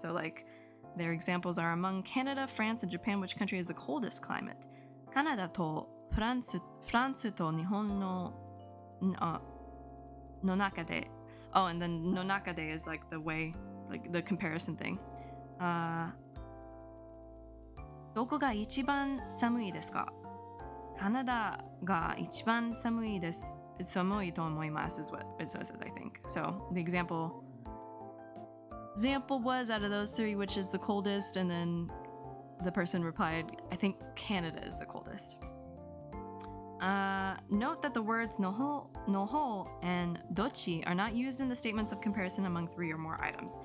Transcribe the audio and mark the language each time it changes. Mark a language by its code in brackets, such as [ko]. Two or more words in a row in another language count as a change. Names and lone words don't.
[en] So like their examples are among Canada, France, and Japan, which country has the coldest climate? [ja] カナダとフランスと日本ののなかで. [en] Oh, and then [ja] のなかで [en] is like the way, like the comparison thing. [ja] どこが一番寒いですか? カナダが一番寒いです. 寒いと思います [en] is what it says, I think. So the example was out of those 3, which is the coldest, and then the person replied, I think Canada is the coldest. Note that the words noho and dochi are not used in the statements of comparison among 3 or more items.